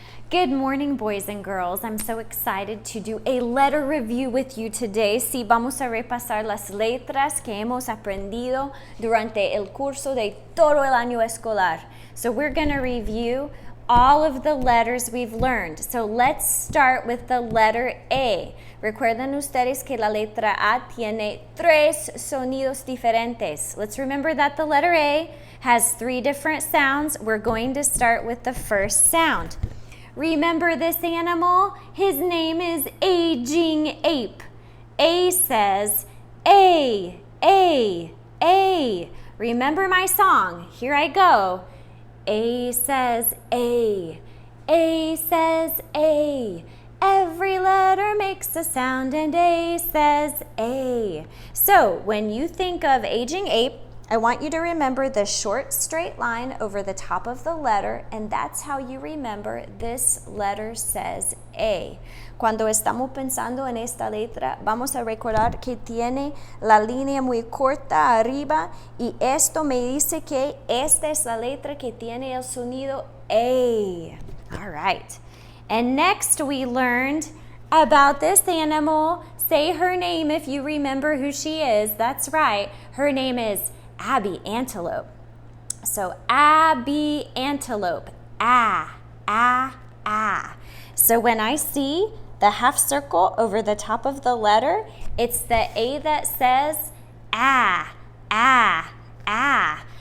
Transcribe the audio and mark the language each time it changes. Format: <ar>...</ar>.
<en>Good morning, boys and girls. I'm so excited to do a letter review with you today.</en> <es>Sí, vamos a repasar las letras que hemos aprendido durante el curso de todo el año escolar.</es> <en>So we're going to review all of the letters we've learned. So let's start with the letter A.</en> <es>Recuerden ustedes que la letra A tiene tres sonidos diferentes.</es> <en>Let's remember that the letter A has three different sounds. We're going to start with the first sound. Remember this animal? His name is Aging Ape. A says A, A, A. Remember my song. Here I go. A says A. A says A. Every letter makes a sound and A says A. So when you think of Aging Ape, I want you to remember the short straight line over the top of the letter, and that's how you remember this letter says A.</en> <es>Cuando estamos pensando en esta letra, vamos a recordar que tiene la línea muy corta arriba y esto me dice que esta es la letra que tiene el sonido A.</es> <en>All right. And next we learned about this animal. Say her name if you remember who she is. That's right. Her name is Abby Antelope. So Abby Antelope. Ah, ah, ah. So when I see the half circle over the top of the letter, it's the A that says ah, ah, ah.</en>